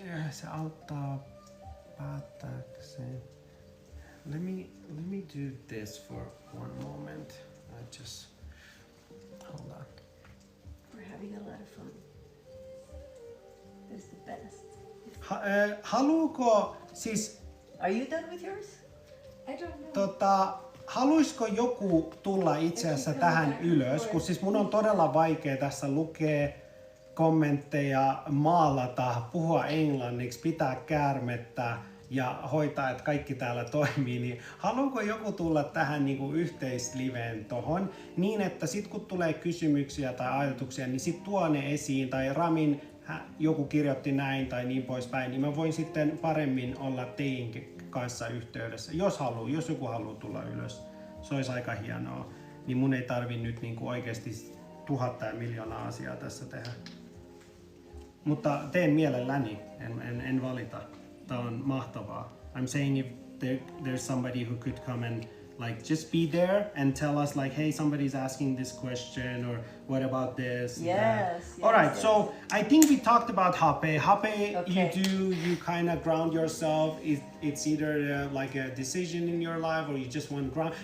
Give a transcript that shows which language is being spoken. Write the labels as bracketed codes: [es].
[fi] Se auttaa päättääkseen. [en] let me do this for one moment. I just hold on. We're having a lot of fun. It's the best. [fi] Haluuko siis [en] Are you done with yours? I don't know. [fi] haluaisiko joku tulla itse asiassa tähän ylös, kun siis mun on todella vaikea tässä lukea kommentteja, maalata, puhua englanniksi, pitää käärmettä ja hoitaa, että kaikki täällä toimii, niin haluaako joku tulla tähän niinku yhteisliveen tohon, niin että sit kun tulee kysymyksiä tai ajatuksia, niin sit tuo ne esiin, tai Ramin joku kirjoitti näin tai niin poispäin, niin mä voin sitten paremmin olla teidän kanssa yhteydessä, jos joku haluaa tulla ylös. Se olisi aika hienoa, niin mun ei tarvi nyt niinku oikeasti 1000 ja miljoonaa asiaa tässä tehdä. Mutta teen mielelläni, en valita. Tää on mahtavaa. [en] I'm saying if there's somebody who could come and like just be there and tell us like, hey, somebody's asking this question, or what about this? Yes. All right, yes. so I think we talked about hape. Hape, Okay. you kind of ground yourself. It's either like a decision in your life, or you just want ground.